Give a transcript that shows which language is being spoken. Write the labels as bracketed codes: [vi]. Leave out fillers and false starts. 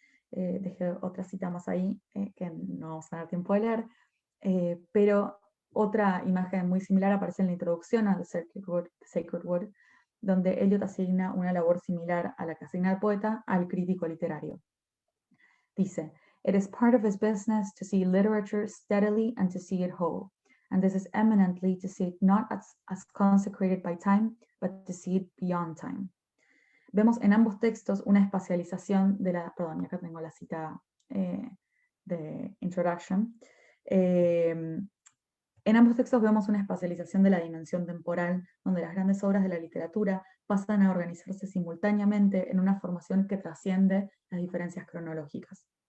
[es] Dejé otra cita más ahí que no vamos a tener tiempo de leer, pero otra imagen muy similar aparece en la introducción a The Sacred Wood, donde Eliot asigna una labor similar a la que asigna el poeta al crítico literario. Dice, [en] it is part of his business to see literature steadily and to see it whole, and this is eminently to see it not as consecrated by time, but to see it beyond time. [es] Vemos en ambos textos una espacialización de la, perdón, acá tengo la cita de introduction. En ambos textos vemos una espacialización de la dimensión temporal, donde las grandes obras de la literatura pasan a organizarse simultáneamente en una formación que trasciende las diferencias cronológicas.